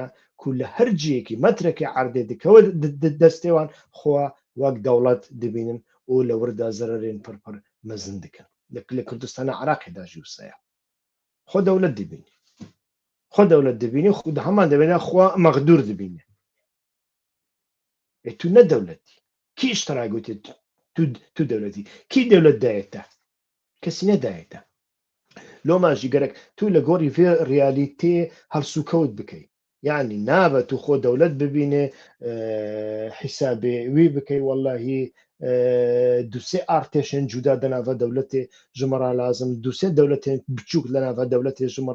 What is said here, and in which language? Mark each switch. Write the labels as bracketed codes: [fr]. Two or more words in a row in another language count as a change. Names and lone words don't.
[ku] کو لە هەرجیەکی مەترێکی عەردێ دکەوە دەستێوان خوا وەک دەوڵەت دەبینن و لە وەردا زەرەرێن پڕ مەزن دکەن لە کوردستانە عراقیدا ژووسەیە خۆ دەوڵەت دەبینی خۆ دەوڵەت دەبینی خود هەمان دەبێنە خوا مەغدوور دەبینێ تو نە دەوڵەتی کی اشتراک گوتێت تو دەوڵەتی کی دەوڵەت دایەتە کەسی نەدایەتە لۆماژی گەرەک تو لە گۆڕی فێ ریالیتێ هەڵسوکەوت بکەی یعنی نابە تو خۆ دەوڵەت ببینێ حیسابێ وی بکەی وەڵڵاهی دوسێ ئارتێشن جودا دەناوە دەوڵەتێ ژمەڕا لازم دوسێ دەوڵەتێن بچووک لەناوە دەوڵەتێ ژمەڕا